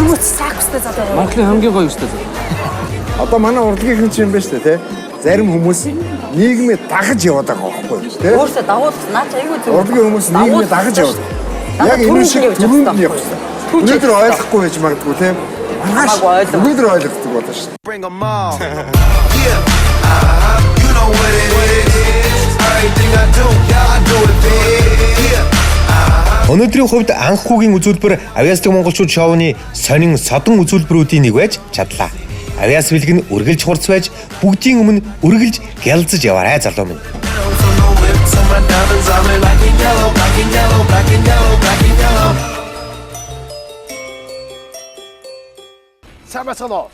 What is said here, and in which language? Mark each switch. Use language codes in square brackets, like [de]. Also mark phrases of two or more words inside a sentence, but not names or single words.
[mn] Монголын хамгийн гоё үстэй залуу. Одоо манай урлагийн чинь юм байна шүү дээ, тэ. Зарим хүмүүс нийгмээ дагаж яваад байгаа байхгүй юу, тэ. Өөрсдөө дагуулах наач айгүй зөв. Урлагийн хүмүүс нийгмээ дагаж яваад. Яг энэ шиг түрүүнд нь явах хэрэгтэй. Өнөөдөр ойлгохгүй байж магадгүй, тэ. Маргааш өнөөдөр ойлгохдаг болно шүү дээ. [en] Bring 'em all. Yeah. You know what it is. Everything I do, yeah, I do it big. Yeah. [mn] Өнөөдрийн хувьд анх хүүгийн үзүүлбэр Авьяасдаг монголчууд шоуны сонин содон үзүүлбэрүүдийн нэг байж чадлаа. Авьяас бэлэг нь үргэлж хурц байж бүгдийн өмнө үргэлж гялзаж яваарай залуу минь. Сайн бацгаана уу?